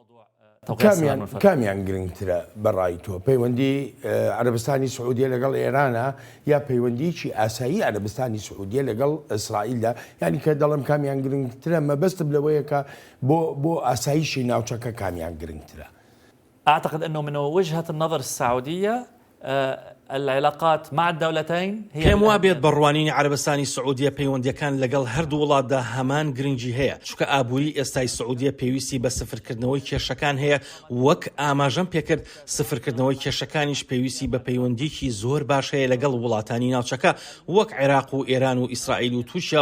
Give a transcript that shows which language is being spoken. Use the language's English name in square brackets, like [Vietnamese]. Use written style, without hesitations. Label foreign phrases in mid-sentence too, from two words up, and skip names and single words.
[Central Kurdish] کامیان گرنگترە بەڕای تۆ پەیوەندی عەرەبستانی سعودیا لەگەڵ ئێرانە یا پەیوەندیکی ئاسایی عەرەبستانی سعودیا لەگەڵ ئیسرائیلدا یعنی کە دەڵم کامیان گرنگترە مەبەستم لەوەیە کە بۆ ئاساییشی ناوچەکە کامیان گرنگترە. [Arabic] أعتقد أنه من وجهة النظر السعودية العلاقات مع الدولتين هي [Central Kurdish] پێم وا بێت بەڕوانینی عەرەبستانی سعودیا پەیوەندیەکان لەگەڵ هەردوو وڵاتدا هەمان گرنگی هەیە چونکە ئابووری ئێستای سعودیا پێویستی بە سفرکردنەوەی کێشەکان هەیە وەک ئاماژەم پێکرد سفرکردنەوەی کێشەکانیش پێویستی بە پەیوەندیکی زۆر باش هەیە لەگەڵ وڵاتانی ناوچەکە وەک عێراق و ئێران و ئیسرائیل و تووشیا و